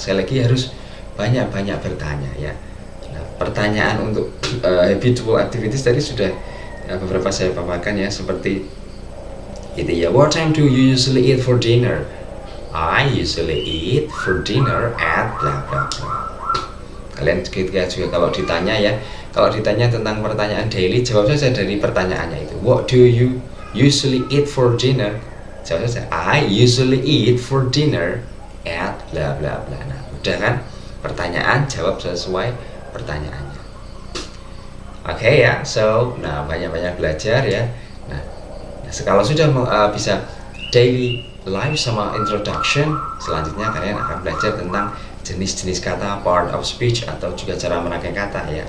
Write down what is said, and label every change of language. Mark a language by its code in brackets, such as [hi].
[id] Sekali lagi harus banyak-banyak bertanya ya. Nah, pertanyaan untuk habitual activities tadi sudah beberapa saya paparkan ya, seperti itu ya. [en] What time do you usually eat for dinner? I usually eat for dinner at bla bla bla. [id] Kalian ketika juga kalau ditanya tentang pertanyaan daily, jawab saja dari pertanyaannya itu. [en] What do you usually eat for dinner? [id] Jawab saja [en] I usually eat for dinner at bla bla bla. [id] Nah, udah kan? Pertanyaan jawab sesuai pertanyaannya. Oke ya, so nah banyak-banyak belajar ya. Nah, kalau sudah bisa daily live sama introduction, selanjutnya kalian akan belajar tentang jenis-jenis kata, part of speech, atau juga cara merangkai kata ya.